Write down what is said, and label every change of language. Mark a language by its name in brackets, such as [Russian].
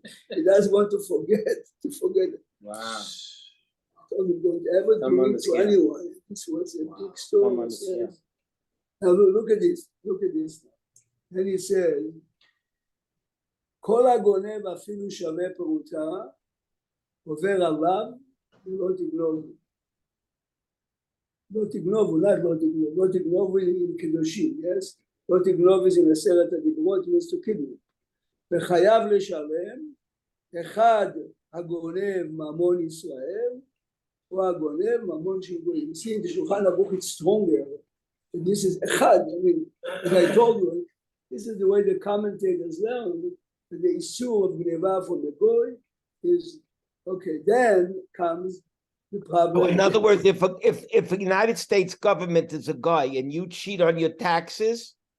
[English] He doesn't want to forget. Wow. Don't ever do it to anyone. This was a big story. Now look at this. Then he said, [Hebrew] כל הגונב אפילו שווה פרוטה, עובר עליו ולא תגנוב. לא תגנוב עם קדושים, yes? לא תגנוב [English] is in עשרת הדיברות, means to kidnap. [Hebrew] וחייב לשלם, אחד הגונב ממון ישראל, או הגונב ממון של גויים. [English] See, in the Shulchan Aruch it's stronger. And this is echad. I mean, as I told you, this is the way the commentators learn that the issue of gneva from the goy is okay. Then comes the problem. So in other words, if the United States government is a guy and you cheat on your taxes,